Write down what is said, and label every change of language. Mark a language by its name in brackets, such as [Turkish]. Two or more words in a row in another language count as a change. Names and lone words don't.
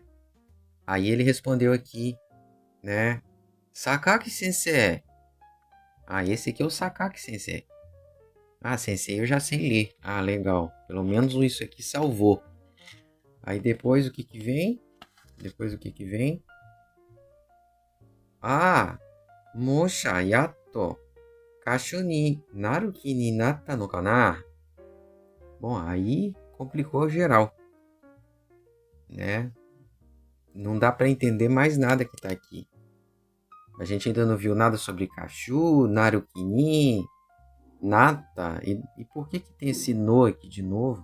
[Portuguese] Aí ele respondeu aqui, né? Sakaki Sensei. Esse aqui é o Sakaki Sensei. Sensei eu já sei ler. Legal. Pelo menos isso aqui salvou. Aí depois o que vem? [Japanese] モシャ やっと 歌手 に なる 気 に なった の かな? [Portuguese] Bom, aí complicou geral. Né? Não dá para entender mais nada que tá aqui. A gente ainda não viu nada sobre [Japanese] 歌手、なる気に、なった. [Portuguese] E por que tem esse no aqui de novo?